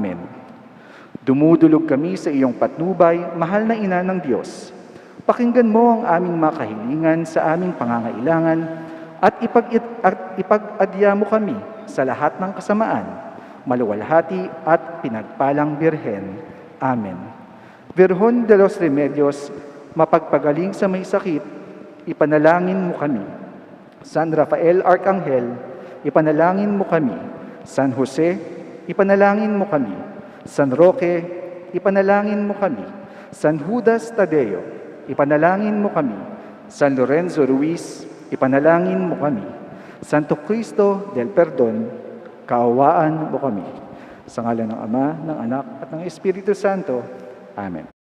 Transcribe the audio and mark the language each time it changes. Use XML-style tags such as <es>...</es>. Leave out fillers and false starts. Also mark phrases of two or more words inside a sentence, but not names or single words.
<tl>Dumudulog kami sa iyong patnubay, mahal na Ina ng Diyos. Pakinggan mo ang aming mga kahilingan sa aming pangangailangan at ipag-adya mo kami sa lahat ng kasamaan, maluwalhati at pinagpalang Birhen. Amen. Virgen de los Remedios, mapagpagaling sa may sakit, ipanalangin mo kami. San Rafael Arcangel, ipanalangin mo kami. San Jose, ipanalangin mo kami. San Roque, ipanalangin mo kami. San Judas Tadeo, ipanalangin mo kami. San Lorenzo Ruiz, ipanalangin mo kami. Santo Cristo del Perdon, kaawaan mo kami. Sa ngalan ng Ama, ng Anak, at ng Espiritu Santo. Amen.</tl>